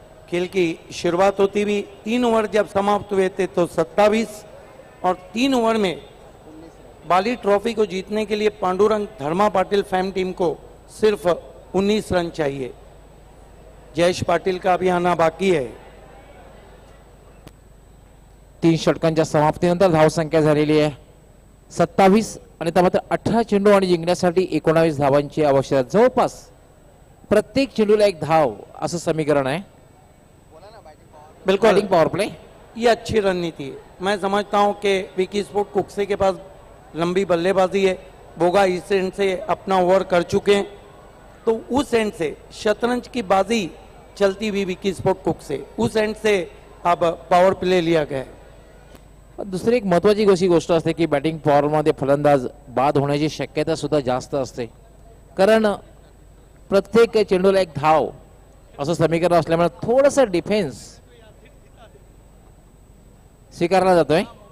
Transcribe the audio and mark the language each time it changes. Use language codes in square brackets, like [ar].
[hi] खेल की शुरुआत होती भी 3 ओवर जब समाप्त हुए थे तो 27 और 3 ओवर में बाली ट्रॉफी को जीतने के लिए पांडुरंग धर्मा पाटिल फैम टीम को सिर्फ 19 रन चाहिए। जयेश पाटिल का अभी आना बाकी है। [mr] 3 षटकांच्या समाप्तीनंतर धावसंख्या झालेली आहे 27 आणि त्या मात्र 18 चेंडू आणि जिंकण्यासाठी 19 धावांची आवश्यकता। जवळपास प्रत्येक चेंडूला एक धाव असं समीकरण आहे। [hi] बिल्कुल [en] power play [hi] ये अच्छी रणनीति है। मैं समझता हूं कि विकी स्पोर्ट कुक्से के पास लंबी बल्लेबाजी है। बोगा इस एंड से अपना ओवर कर चुके हैं तो उस एंड से शतरंज की बाजी चलती हुई विकी स्पोर्ट कुक से, उस एंड से अब पावर प्ले लिया गया है। [mr] दुसरी एक महत्वाची अशी गोष्ट असते की बॅटिंग पॉवर मध्ये फलंदाज बाद होण्याची शक्यता सुद्धा जास्त असते, कारण प्रत्येक चेंडूला एक धाव असं समीकरण असल्यामुळे थोडंसं डिफेन्स स्वीकारला जातोय।